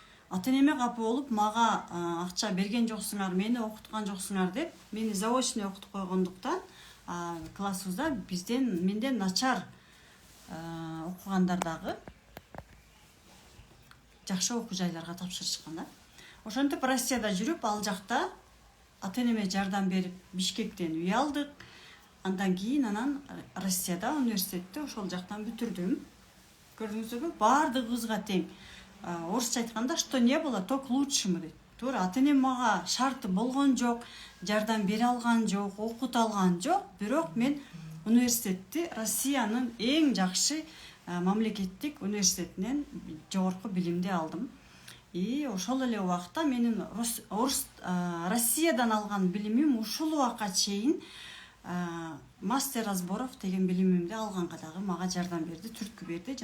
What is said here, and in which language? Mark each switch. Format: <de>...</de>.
<ky>Ата-энеме капа болуп, мага акча берген жоксуңар, мени окуткан жоксуңар деп, мени заочный окутуп койгондуктан классыбызда менден начар окугандар дагы жакшы окуу жайларга тапшырышкан да. Ошентип Россияда жүрүп, ал жакта ата-энеме жардам берип, Бишкектен үй алдык. Андан кийин анан Россияда университетти ошол жактан бүтүрдүм. Көрдүңүзбү? Бардыгыбызга тең. Орусча айтканда,</ky> <ru>что не было, то к лучшему</ru> <ky>дейт. Туура, ата-энем мага шарты болгон жок, жардам бере алган жок, окута алган жок, бирок мен университетти Россиянын эң жакшы мамлекеттик университетинен жогорку билимди алдым. И ошол эле убакта менин Россиядан алган билимим ушул убакка чейин</ky> <ru>мастер разборов</ru> <ky>деген билимимди алганга дагы мага жардам берди, түрткү берди.</ky>